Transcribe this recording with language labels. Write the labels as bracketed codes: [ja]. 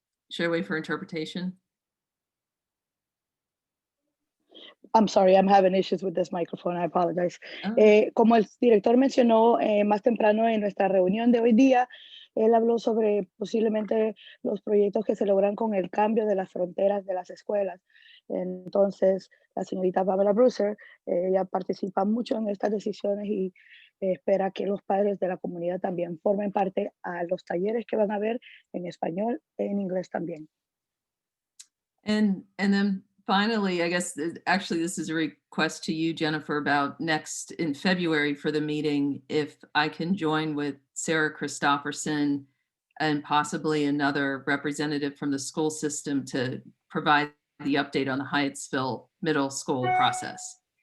[en] Should I wait for interpretation? I'm sorry, I'm having issues with this microphone. I apologize. [es] Como el director mencionó más temprano en nuestra reunión de hoy día, él habló sobre posiblemente los proyectos que se logran con el cambio de las fronteras de las escuelas. Entonces, la señorita Pamela Brucer, ella participa mucho en estas decisiones y espera que los padres de la comunidad también formen parte a los talleres que van a haber en español e en inglés también. [en] And then finally, I guess, actually, this is a request to you, Jennifer, about next in February for the meeting, if I can join with Sarah Christopherson and possibly another representative from the school system to provide the update on the Hyattsville Middle School process.